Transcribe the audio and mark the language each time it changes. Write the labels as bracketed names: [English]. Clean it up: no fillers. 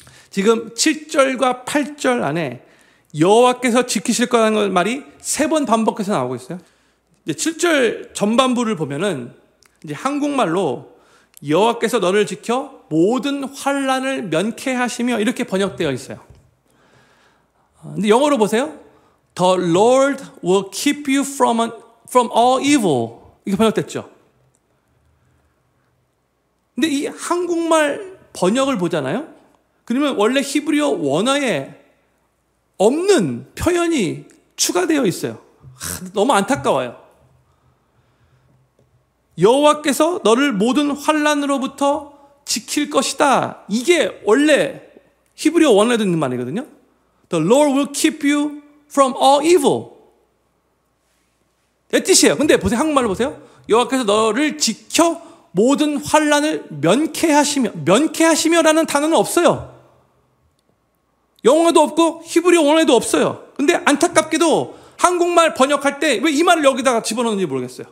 [Korean] 지금 7절과 8절 안에 여호와께서 지키실 거라는 말이 3번 반복해서 나오고 있어요. 이제 7절 전반부를 보면은 이제 한국말로 여호와께서 너를 지켜 모든 환난을 면케하시며 이렇게 번역되어 있어요. 근데 영어로 보세요. [English] The Lord will keep you from all evil. [Korean] 이게 번역됐죠. 근데 이 한국말 번역을 보잖아요. 그러면 원래 히브리어 원어에 없는 표현이 추가되어 있어요. 너무 안타까워요. 여호와께서 너를 모든 환난으로부터 지킬 것이다. 이게 원래 히브리어 원어에도 있는 말이거든요. [English] The Lord will keep you from all evil. [Korean] 내 뜻이에요. 근데 보세요. 한국말로 보세요. 여호와께서 너를 지켜 모든 환난을 면케하시며라는 단어는 없어요. 영어에도 없고 히브리어 원어에도 없어요. 근데 안타깝게도 한국말 번역할 때 왜 이 말을 여기다가 집어넣는지 모르겠어요.